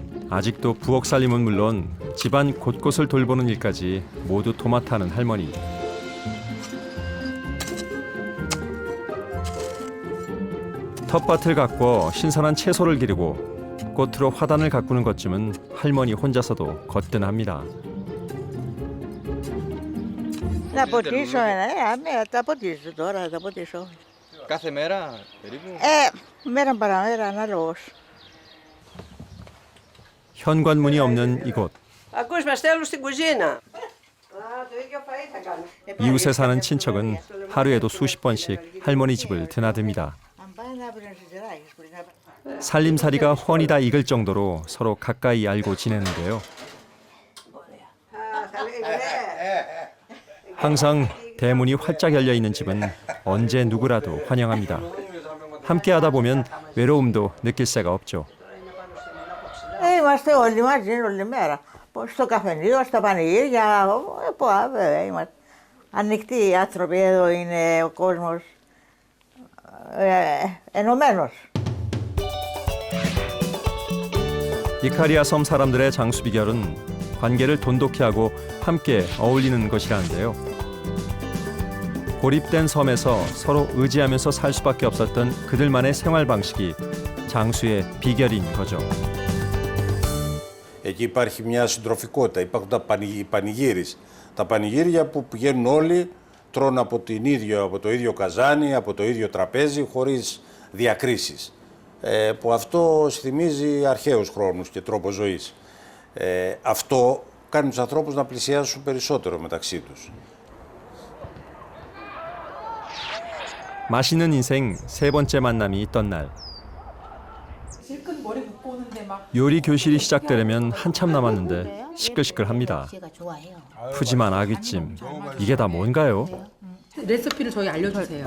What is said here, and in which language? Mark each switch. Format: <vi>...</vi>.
<ko>아직도 부엌 살림은 물론 집안 곳곳을 돌보는 일까지 모두 도맡아는 할머니. 텃밭을 가꿔 신선한 채소를 기르고 꽃으로 화단을 가꾸는 것쯤은 할머니 혼자서도 거뜬합니다.</ko> <el>Να ποτίσω, θα ποτίσω τώρα, θα ποτίσω. Κάθε μέρα, περίπου? Μέρα παραμέρα, ανάλογος.</el> <ko>현관문이 없는 이곳.</ko> <el>Ακούς, μας στέλνουν στην κουζίνα.</el> <ko>이웃에 사는 친척은 하루에도 수십 번씩 할머니 집을 드나듭니다. 살림살이가 훤히 다 익을 정도로 서로 가까이 알고 지내는데요. 항상 대문이 활짝 열려 있는 집은 언제 누구라도 환영합니다. 함께하다 보면 외로움도 느낄 새가 없죠.</ko> <el>Είμαστε όλοι μαζί, όλη μέρα. Στο καφενείο, στα πανηγύρια, βέβαια είμαστε. Ανοιχτοί οι άνθρωποι, εδώ είναι ο κόσμος ενωμένος.</el> <ko>이카리아 섬 사람들의 장수 비결은 관계를 돈독히 하고 함께 어울리는 것이라는데요. 고립된 섬에서 서로 의지하면서 살 수밖에 없었던 그들만의 생활 방식이 장수의 비결인 거죠.</ko> <el>Εκεί υπάρχει μια συντροφικότητα, υπάρχουν τα πανηγύρια. Τα πανηγύρια που πηγαίνουν όλοι τρώνε από το ίδιο καζάνι, από το ίδιο τραπέζι, χωρίς διακρίσεις. Που αυτό θυμίζει αρχαίους χρόνους και τρόπο ζωής. Αυτό κάνει τους ανθρώπους να πλησιάσουν περισσότερο μεταξύ τους.</el> <ko>맛있는 인생 세 번째 만남이 있던 날. 요리 교실이 시작되려면 한참 남았는데 시끌시끌합니다. 푸짐한 아귀찜, 이게 다 뭔가요? 레시피를 저희 알려주세요.</ko>